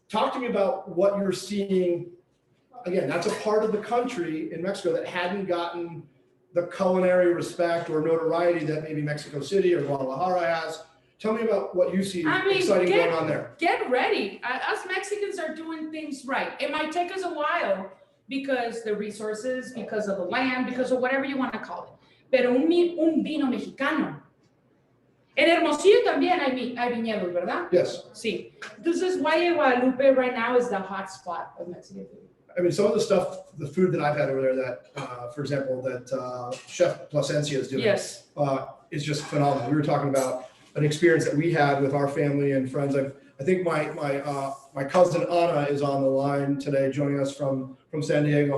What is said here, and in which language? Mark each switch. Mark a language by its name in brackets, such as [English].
[English] Talk to me about what you're seeing. Again, that's a part of the country in Mexico that hadn't gotten the culinary respect or notoriety that maybe Mexico City or Guadalajara has. Tell me about what you see exciting going on there. Get ready. Us Mexicans are doing things right. It might take us a while because the resources, because of the land, because of whatever you want to call it. [Spanish] Pero un vino mexicano. En Hermosillo también hay viñedos, ¿verdad? [English] Yes. [Spanish] Sí. [English] Entonces, Valle Guadalupe right now is the hot spot of Mexican food. I mean, some of the food that I've had over there that, for example, that Chef Plasencia is doing is just phenomenal. We were talking about an experience that we had with our family and friends. I think my cousin Anna is on the line today, joining us from San Diego.